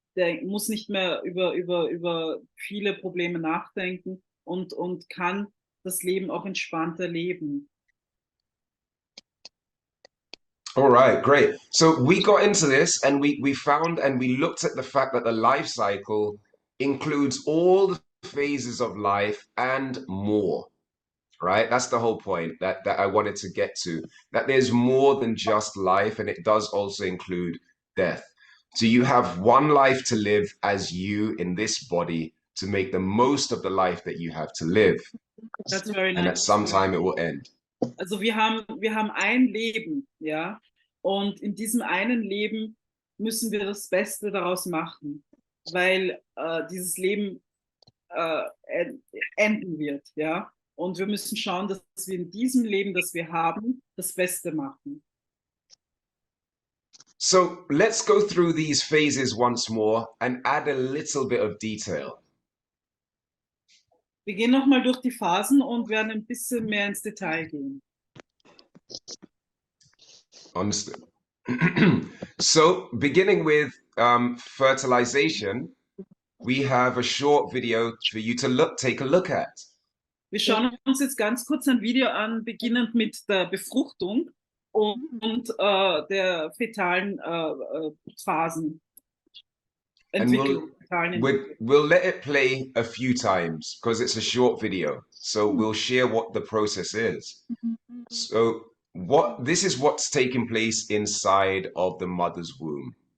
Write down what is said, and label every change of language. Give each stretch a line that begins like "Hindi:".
German: Der muss nicht mehr über viele Probleme nachdenken und kann das Leben auch entspannter leben.
English: All right, great. So we got into this and we found and we looked at the fact that the life cycle includes all the phases of life and more, right? That's the whole point that I wanted to get to, that there's more than just life and it does also include death. So you have one life to live as you in this body to make the most of the life that you have to live. That's very And nice. at some time it will end.
German: Also wir haben ein Leben, ja, und in diesem einen Leben müssen wir das Beste daraus machen, weil dieses Leben enden wird, ja, und wir müssen schauen, dass wir in diesem Leben, das wir haben, das Beste machen.
English: So let's go through these phases once more and add a little bit of detail.
German: Wir gehen nochmal durch die Phasen und werden ein bisschen mehr ins Detail gehen.
English: Understood. So beginning with fertilization, we have a short video for you to take a look at.
German: Wir schauen uns jetzt ganz kurz ein Video an, beginnend mit der Befruchtung und der fetalen Phasen.
English: We'll let it play a few times because it's a short video. So we'll share what the process is. So this is what's taking place inside of the mother's womb.